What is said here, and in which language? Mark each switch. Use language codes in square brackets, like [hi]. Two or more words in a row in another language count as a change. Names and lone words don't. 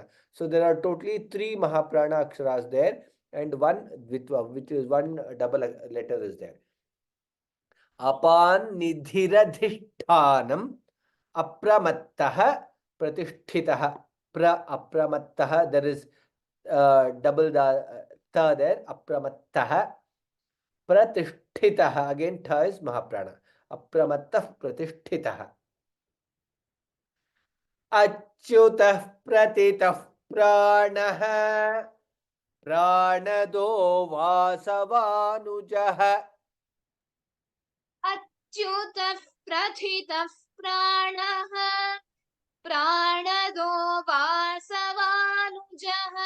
[en] So there are totally 3 [sa] महाप्राण अक्षर [en] there, and one which is one double letter is there. [sa] अपान् निधिरधिष्ठानम्, अप्रमत्तः प्रतिष्ठितः. अप्रमत्तः, [en] there is double the tha there, [sa] अप्रमत्तः. [en] Pratishtitah, again tha is Mahaprana. [sa] अप्रमत्तः प्रतिष्ठितः। अच्युतः प्रतीतः प्राणः प्राणदो वासवानुजः. अच्युतः प्रथितः प्राणः प्राणदो वासवानुजः.